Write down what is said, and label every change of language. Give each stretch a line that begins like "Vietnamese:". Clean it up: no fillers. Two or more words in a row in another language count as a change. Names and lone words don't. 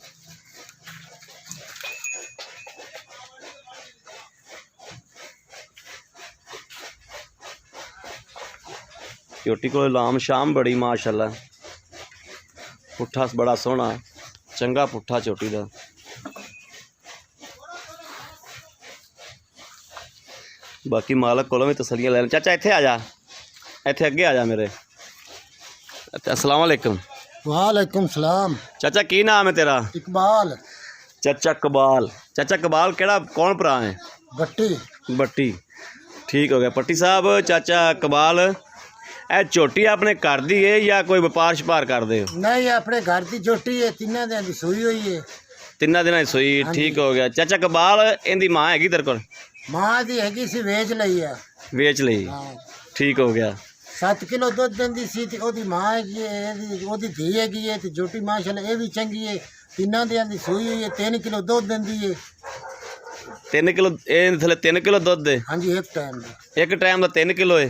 Punjabi: ਝੋਟੀ ਕੋ ਲਾਮ ਸ਼ਾਮ ਬੜੀ ਮਾਸ਼ਾਅੱਲਾ, ਪੁੱਠਾ ਬੜਾ ਸੋਹਣਾ ਚੰਗਾ ਪੁੱਠਾ ਝੋਟੀ ਦਾ। ਬਾਕੀ ਮਾਲਕ ਕੋਲੋਂ ਭੀ ਤਸੱਲੀਆਂ ਲੈਣ। ਚਾਚਾ ਇੱਥੇ ਆ ਜਾ, ਇੱਥੇ ਅੱਗੇ ਆ ਜਾ ਮੇਰੇ।
Arabic: السلام عليكم. وعليكم السلام.
Punjabi: ਚਾਚਾ ਕੀ ਨਾਮ ਹੈ ਤੇਰਾ? इकबाल। चाचा कबाल। ਚਾਚਾ ਕਬਾਲ ਕੇੜਾ ਕੌਣ ਭਰਾ ਹੈ? बट्टी। ਬੱਟੀ ਠੀਕ ਹੋ ਗਿਆ ਪੱਟੀ ਸਾਹਬ। ਚਾਚਾ ਕਬਾਲ ਏ ਝੋਟੀ ਅਪਣੇ ਘਰ ਦੀ ਹੈ ਯਾ ਕੋਈ ਵਪਾਰ ਸ਼ਪਾਰ ਕਰ ਦੇ?
Urdu: نہیں اپنے گھر کی جھوٹی ہے، 3 دن کی سوئی ہوئی ہے. 3 دن کی سوئی ٹھیک ہو گیا. چاچا کبال انکی ماں ہیگی تیرے کو?
Punjabi: ਮਾਂ ਕੀ ਹੈਗੀ ਸੀ ਵੇਚ ਲਈ ਹੈ। ਵੇਚ ਲਈ। ਹਾਂ ਠੀਕ ਹੋ ਗਿਆ। 7 ਕਿਲੋ ਦੁੱਧ ਦਿੰਦੀ ਸੀ ਤੇ ਉਹਦੀ ਮਾਂ ਹੈਗੀ ਹੈ, ਉਹਦੀ ਧੀ ਹੈਗੀ ਹੈ ਤੇ ਝੋਟੀ ਮਾਸ਼ਾਅੱਲਾ ਇਹ ਵੀ ਚੰਗੀ ਹੈ। ਤਿੰਨਾਂ ਦਿਆਂ ਦੀ ਸੂਈ ਹੋਈ ਹੈ, 3 ਕਿਲੋ ਦੁੱਧ ਦਿੰਦੀ ਹੈ। 3 ਕਿਲੋ ਇਹ ਥੱਲੇ 3 ਕਿਲੋ ਦੁੱਧ ਦੇ ਹਾਂਜੀ ਇੱਕ ਟਾਈਮ ਦੀ। ਇੱਕ ਟਾਈਮ ਦਾ 3 ਕਿਲੋ ਹੈ।